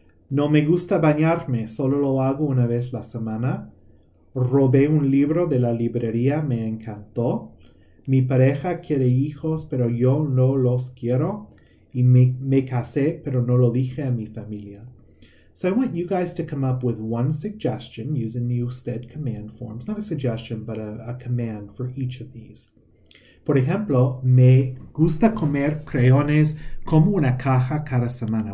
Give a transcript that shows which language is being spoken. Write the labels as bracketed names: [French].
[Spanish] No me gusta bañarme, solo lo hago una vez la semana. Robé un libro de la librería, me encantó. Mi pareja quiere hijos, pero yo no los quiero. Y me casé, pero no lo dije a mi familia. [English] So I want you guys to come up with one suggestion using the usted command forms. Not a suggestion, but a command for each of these. [Spanish] Por ejemplo, me gusta comer creones como una caja cada semana.